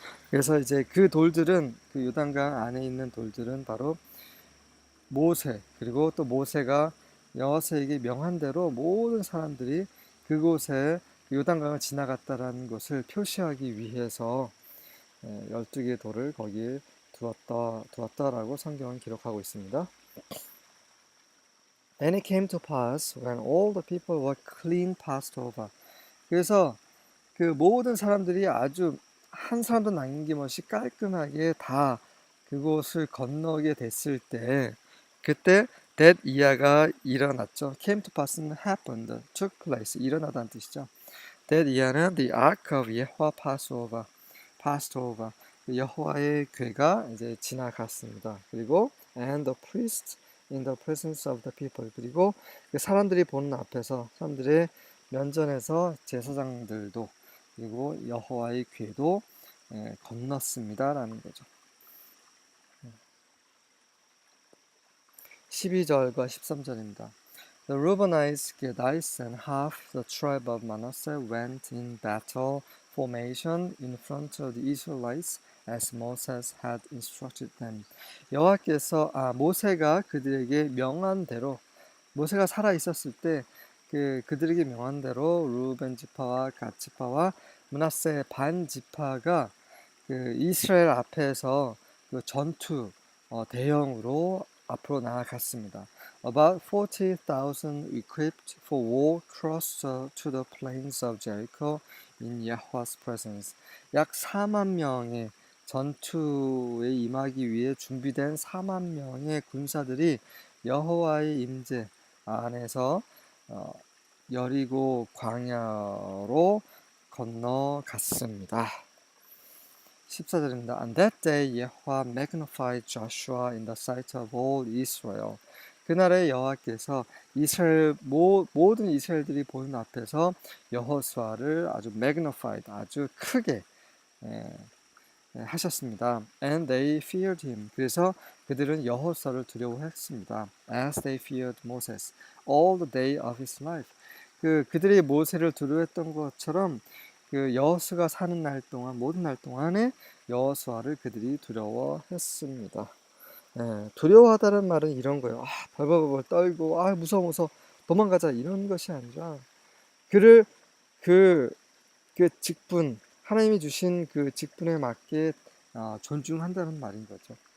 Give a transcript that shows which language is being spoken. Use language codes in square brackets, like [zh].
[ko] 그래서 이제 그 돌들은 그 요단강 안에 있는 돌들은 바로 모세 그리고 또 모세가 여호수아에게 명한 대로 모든 사람들이 그곳에 요단강을 지나갔다라는 것을 표시하기 위해서 12개의 돌을 거기에 두었다라고 성경은 기록하고 있습니다. [en] And it came to pass when all the people were clean passed over. [ko] 그래서 그 모든 사람들이 아주 한 사람도 남김없이 깔끔하게 다 그곳을 건너게 됐을 때 그때 that 이하가 일어났죠. [en] came to pass는 happened, took place, [ko] 일어나다는 뜻이죠. [en] that [ko] 이하는 [en] the ark of Yahweh passed over. [ko] 여호와의 궤가 이제 지나갔습니다. 그리고 [en] and the priest in the presence of the people. [ko] 그리고 사람들이 보는 앞에서 사람들의 면전에서 제사장들도 그리고 여호와의 궤도 건넜습니다라는 거죠. 12절과 13절입니다. [en] The Reubenites, Gadites, and half the tribe of Manasseh went in battle formation in front of the Israelites as Moses had instructed them. [ko] 여호와께서 모세가 그들에게 명한 대로 모세가 살아 있었을 때 그들에게 명한 대로 루벤 지파와 갓 지파와 므낫세 반 지파가 그 이스라엘 앞에서 그 전투 대형으로 앞으로 나아갔습니다. [en] About 40,000 equipped for war crossed to the plains of Jericho in Yahweh's presence. [ko] 약 4만 명의 전투에 임하기 위해 준비된 4만 명의 군사들이 여호와의 임재 안에서 여리고 광야로 건너갔습니다. 14절입니다. [en] On that day, Yahweh magnified Joshua in the sight of all Israel. [ko] 그날에 여호와께서 모든 이스라엘들이 보는 앞에서 여호수아를 아주 magnified, 아주 크게 하셨습니다. [en] And they feared him. [ko] 그래서 그들은 여호수아를 두려워했습니다. [en] As they feared Moses all the day of his life. [ko] 그들이 모세를 두려워했던 것처럼 그 여호수아가 사는 날 동안 모든 날 동안에 여호수아를 그들이 두려워했습니다. 두려워하다는 말은 이런 거예요. 벌벌벌 떨고 무서워 도망가자 이런 것이 아니라 그를 그 직분 하나님이 주신 그 직분에 맞게 존중한다는 말인 거죠.